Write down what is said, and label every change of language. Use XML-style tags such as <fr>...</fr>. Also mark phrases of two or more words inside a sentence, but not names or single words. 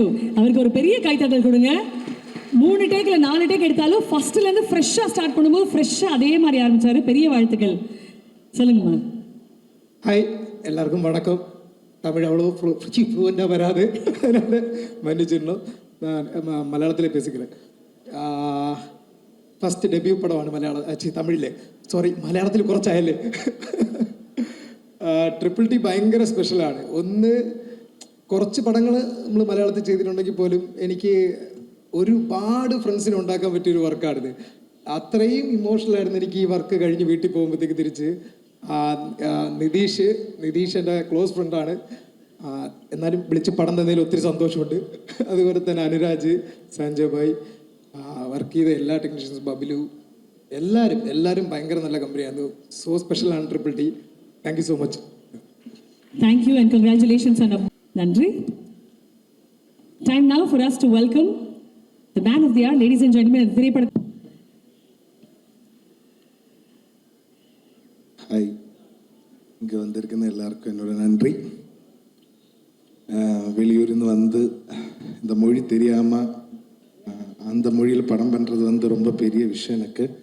<ta>அவருக்கு ஒரு பெரிய கைத்தட்டல் கொடுங்க. 3 டேக் இல்லை 4 டேக் எடுத்தாலும் ஃபர்ஸ்ட்லேருந்து ஃப்ரெஷ்ஷாக ஸ்டார்ட் பண்ணும்போது ஃப்ரெஷ்ஷாக அதே மாதிரி ஆரம்பித்தார். பெரிய வாழ்த்துக்கள். சொல்லுங்கம்மா. ஹாய், எல்லாருக்கும் வணக்கம். தமிழ் அவ்வளோ ஃப்ளூவெண்ட்டாக வராது, அதனால் மன்னிச்சிடணும். நான் மலையாளத்தில் பேசிக்கிறேன்.</ta> <en>first debut</en> <ml>പടമാണ് മലയാളം തമിഴിലെ മലയാളത്തിൽ കുറച്ചായല്ലേ. ട്രിപ്പിൾ ടി ഭയങ്കര സ്പെഷ്യലാണ്. ഒന്ന് കുറച്ച് പടങ്ങൾ നമ്മൾ മലയാളത്തിൽ ചെയ്തിട്ടുണ്ടെങ്കിൽ പോലും എനിക്ക് ഒരുപാട് ഫ്രണ്ട്സിനെ ഉണ്ടാക്കാൻ പറ്റിയൊരു വർക്കാണിത്. അത്രയും ഇമോഷണലായിരുന്നു എനിക്ക് ഈ വർക്ക് കഴിഞ്ഞ് വീട്ടിൽ പോകുമ്പോഴത്തേക്ക് തിരിച്ച്. നിതീഷ് എൻ്റെ</ml> <en>close friend,</en> <ml>എന്നാലും വിളിച്ച് പടം തന്നതിൽ ഒത്തിരി സന്തോഷമുണ്ട്. അതുപോലെ തന്നെ അനുരാജ്, സഞ്ജയ് ഭായ്, വർക്ക് ചെയ്ത എല്ലാ ടെക്നീഷ്യൻസും, ബബിലു, എല്ലാവരും ഭയങ്കര നല്ല കമ്പനിയാണ്.</ml> <en>so special</en> <ml>ട്രിപ്പിൾ ടി.</ml> <en>thank you so much. Thank you and congratulations on a Nandri. Time now for us to welcome the man of the hour, ladies and gentlemen.</en> <ta>ஹாய், இங்கே வந்திருക്കുന്ന எல்லாருக்கும் என்னோட நன்றி. வெளியூர்ந்து வந்து இந்த மொழி தெரியாமல் அந்த மொழியில் படம் பண்ணுறது வந்து ரொம்ப பெரிய விஷயம் எனக்கு.</ta>